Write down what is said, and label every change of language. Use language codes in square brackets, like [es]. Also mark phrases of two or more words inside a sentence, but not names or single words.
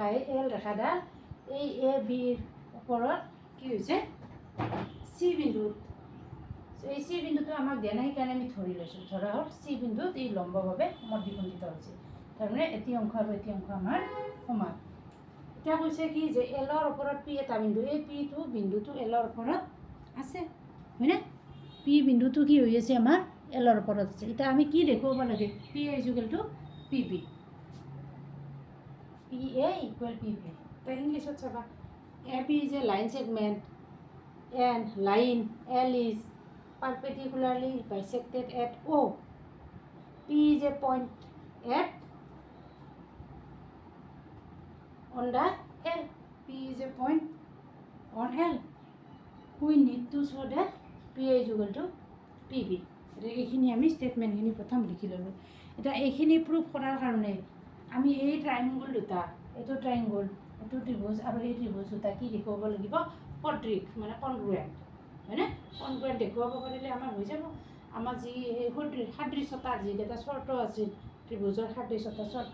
[as] এল ৰেখাডাল এই ABৰ ওপৰত কি হৈছে C বিন্দুত এই C বিন্দুটো আমাক দিয়া নাই সেইকাৰণে আমি ধৰি লৈছোঁ ধৰা হ'ল C বিন্দুত এই লম্বভাৱে সমদ্বিখণ্ডিত হৈছে তাৰমানে এটি অংশ আৰু এটি অংশ আমাৰ সমান এতিয়া কৈছে কি যে এলৰ ওপৰত P এটা বিন্দু এই Pটো বিন্দুটো এলৰ ওপৰত আছে হয়নে P বিন্দুটো কি হৈ আছে আমাৰ এলৰ ওপৰত আছে এতিয়া আমি কি দেখুৱাব লাগে [en] P is equal to PB PA equal PB [as] তো ইংলিছত চাবা [en] AB is a line segment and line L is perpendicularly bisected at O P is a point at on the L P is a point on L we need to show that P is equal to PB [as] এইখিনি আমি ষ্টেটমেণ্টখিনি প্ৰথম লিখি ল'লোঁ এতিয়া এইখিনি প্ৰুফ কৰাৰ কাৰণে আমি এই ট্ৰাইংগল দুটা এইটো ট্ৰাইংগল এইটো ত্ৰিভুজ আৰু এই ত্ৰিভুজ দুটা কি দেখুৱাব লাগিব সদৃশ মানে কনগ্ৰুৱেণ্ট হয়নে কনগ্ৰুৱেণ্ট দেখুৱাব পাৰিলে আমাৰ হৈ যাব আমাৰ যি এই সাদৃশ্যতা যিকেইটা চৰ্ত আছিল ত্ৰিভুজৰ সাদৃশ্যতা চৰ্ত